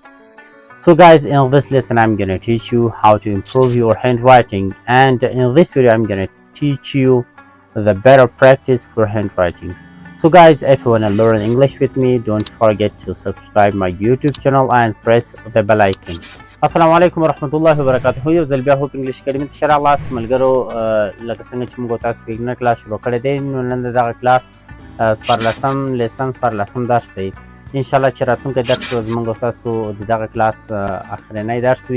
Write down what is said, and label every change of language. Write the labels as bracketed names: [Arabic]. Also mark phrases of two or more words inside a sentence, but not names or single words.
[English] So guys, in this lesson I'm going to teach you how to improve your handwriting, and in this video I'm going to teach you the better practice for handwriting. So guys, if you want to learn English with me, don't forget to subscribe my YouTube channel and press the bell icon. [Arabic] السلام علیکم ورحمۃ اللہ وبرکاتہ. [Pashto] یو ځل بیا هوپ انګلیش اکیډمي ته ښه راغلاست ملګرو. لکه څنګه چې موږ تاسو [English] beginner class [Pashto] شروع کړی دی، نو نن د دغه کلاس څوارلسم لیسن څوارلسم درس دی. انشاءالله چې راتلونکی درس به زموږ ستاسو د دغه کلاس اخرنی درس وي.